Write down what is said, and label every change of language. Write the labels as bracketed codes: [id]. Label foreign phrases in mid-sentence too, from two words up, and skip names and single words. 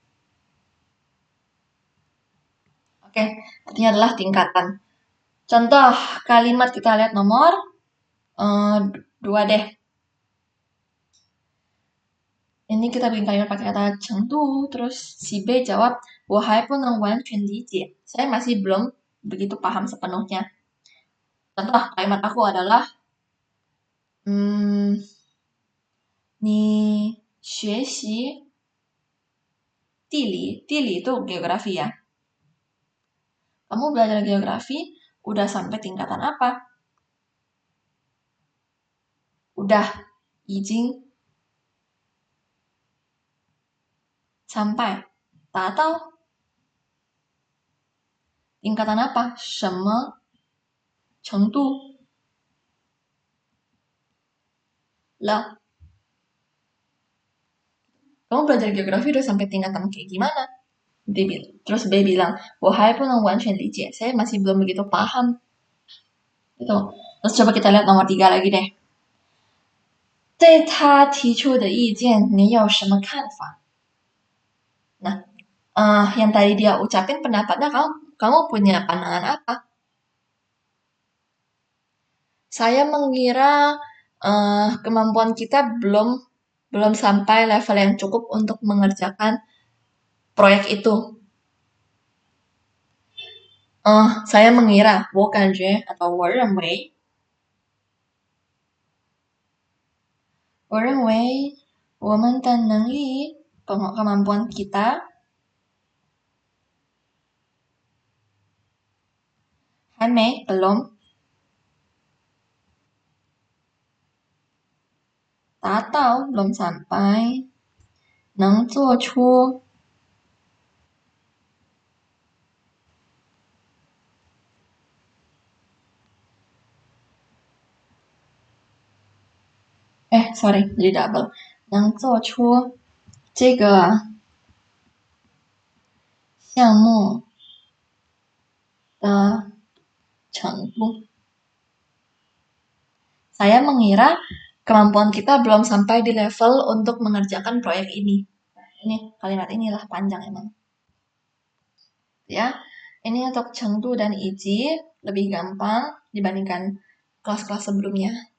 [id] Oke, artinya adalah tingkatan. Contoh kalimat kita lihat nomor 2 deh. Ini kita bikin kalimat pakai kata chengdu, terus si B jawab, [zh] 我还不能完全理解. [id] Saya masih belum begitu paham sepenuhnya. Contoh kalimat aku adalah, [zh] 你学习地理 [id] itu geografi ya. Kamu belajar geografi udah sampai tingkatan apa? Udah, 已经 sampai 达到 tingkatan apa? [zh] 什么程度了? [id] Kamu belajar geografi udah sampai tingkatan kayak gimana? Terus B bilang, [zh] 我还不能完全理解. [id] Saya masih belum begitu paham. Gitu. Terus coba kita lihat nomor 3 lagi deh. [zh] 对他提出的意见你有什么看法？ [id] Nah, yang tadi dia ucapin pendapatnya, kamu punya pandangan apa? Saya mengira kemampuan kita belum sampai level yang cukup untuk mengerjakan proyek itu. Saya mengira, [zh] 我感觉 atau 我认为我们的能力 [id] kemampuan kita [zh] 还没 belum 达到 [id] belum sampai [zh] 能做出 [id] sorry jadi double [zh] 能做出这个项目的程度。 [id] Saya mengira kemampuan kita belum sampai di level untuk mengerjakan proyek ini. Nah, ini kalimat inilah panjang emang. Ya, ini untuk chengdu dan iji lebih gampang dibandingkan kelas-kelas sebelumnya.